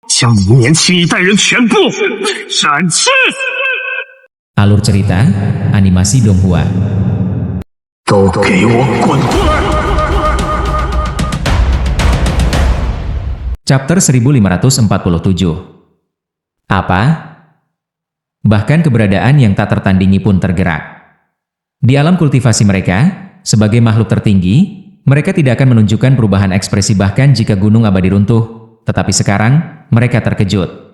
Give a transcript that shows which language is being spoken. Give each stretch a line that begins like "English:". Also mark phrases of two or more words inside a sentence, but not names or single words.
Chinese: 将你年轻一代人全部斩去。
Indonesian: Alur cerita, animasi Donghua.
Chinese: 都给我滚出来！
Indonesian: Chapter 1547. Apa? Bahkan keberadaan yang tak tertandingi pun tergerak. Di alam kultivasi mereka, sebagai makhluk tertinggi, mereka tidak akan menunjukkan perubahan ekspresi bahkan jika gunung abadi runtuh, tetapi sekarang, mereka terkejut.